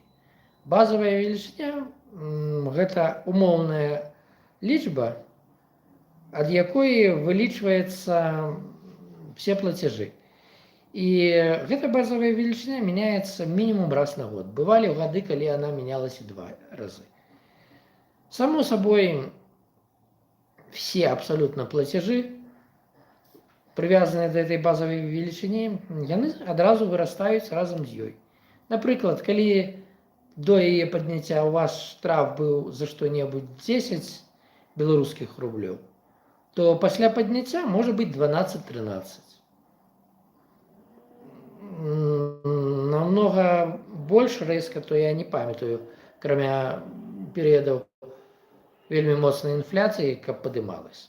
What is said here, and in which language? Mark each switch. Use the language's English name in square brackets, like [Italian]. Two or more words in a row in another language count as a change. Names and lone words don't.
[Belarusian] Базавая велічыня – гэта умоўная лічба, ад якой вылічваецца все плацежы. І гэта базавая велічыня мяняецца мінімум раз на год. Бывалі гады, калі яна мянялася 2 разы. [Russian] Само собой, все абсолютно платежи, привязанные до этой базовой величине, [Belarusian] яны адразу вырастаюць разом з ёй. Напрыклад, калі до яе падняцця у вас штраф быў за што-небудзь 10 беларускіх рублёў, то пасля падняцця можа быць 12-13. Намного больш рэзка, то я не памятаю, кроме перыядаў вельмі моцнай інфляцыі, каб падымалась.